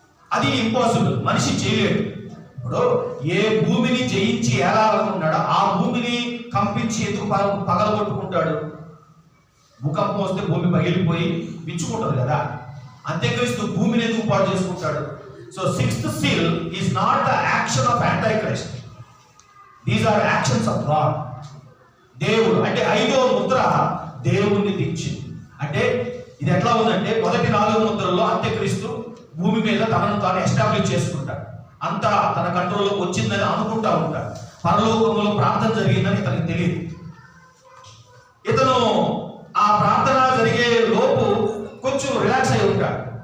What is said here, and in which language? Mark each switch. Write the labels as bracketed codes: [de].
[te] అది ఇంపాసిబుల్, మనిషి చేయలేడు. ఇప్పుడు ఏ భూమిని జయించి ఏలాలనుకున్నాడో ఆ భూమిని కంపించి ఎందుకు పగలగొట్టుకుంటాడు? భూకంపం వస్తే భూమి పగిలిపోయి విచ్చుకుంటుంది కదా. అంత్యక్రీస్తు భూమిని ఎందుకు పాడు చేసుకుంటాడు? [en] So 6th seal is not the action of Antichrist. These are actions of God. [te] దేవుడు అంటే 5వ ముద్ర దేవుణ్ణి దించింది. అంటే ఇది ఎట్లా ఉందంటే మొదటి 4 ముద్రల్లో అంత్యక్రీస్తు భూమి మీద తనను తాను ఎస్టాబ్లిష్ చేసుకుంటాడు. అంతా తన కంట్రోల్లోకి వచ్చిందని అనుకుంటా ఉంటాడు. పరలోకంలో ప్రార్థన జరిగిందని ఇతనికి తెలియదు. ఇతను ఆ ప్రార్థన జరిగే లోపు కొంచెం రిలాక్స్ అయి ఉంటాడు.